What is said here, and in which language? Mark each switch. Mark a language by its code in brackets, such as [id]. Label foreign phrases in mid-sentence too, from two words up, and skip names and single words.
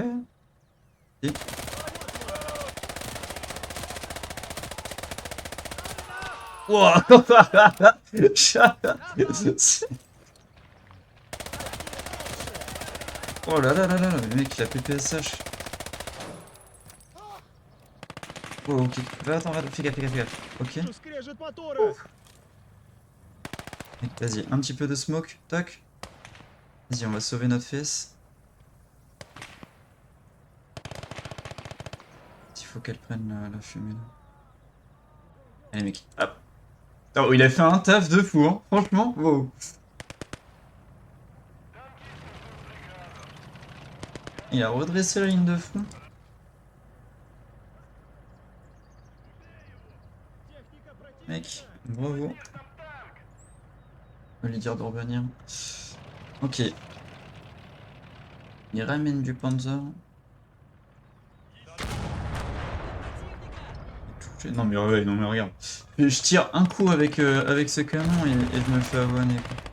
[fr] Et... Wow. Oh là là là là, le mec il a PPSH. Oh ok, attends, fais gaffe, fais gaffe, fais gaffe. Ok, [ru] Что скрежет мотора? [fr] mec, vas-y, un petit peu de smoke, toc. Vas-y, on va sauver notre fesse. Il faut qu'elle prenne la fumée là. Allez mec, hop. Oh, il a fait un taf de fou, hein. Franchement, wow. Il a redressé la ligne de front. [ru] Техника противника. [fr] Mec, bravo. On va lui dire de revenir. Ok. Il ramène du panzer. Non mais ouais, non mais regarde. Je tire un coup avec, avec ce canon et je me fais avoiner quoi.